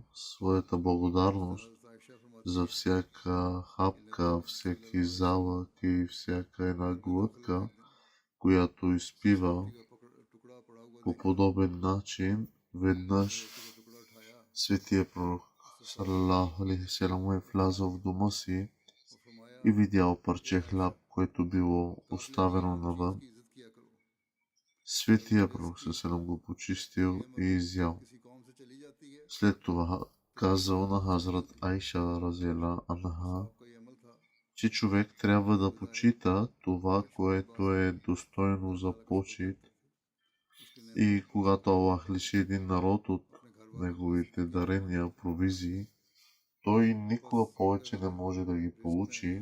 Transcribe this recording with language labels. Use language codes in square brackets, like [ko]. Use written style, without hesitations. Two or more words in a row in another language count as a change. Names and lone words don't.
[bg] своята благодарност за всяка хапка, всеки залък и всяка една глътка, която изпива по подобен начин, веднъж светия пророк [ar] صلى الله عليه وسلم [bg] е влязъл в дома си и видял парче хляб, което било оставено навън. Светия пророк салалаху го почистил и изял. След това казал на Хазрат Айша [ar] رضي الله عنها, [bg] че човек трябва да почита това, което е достойно за почит, и когато Аллах лиши един народ от неговите дарения, провизии, той никога повече не може да ги получи.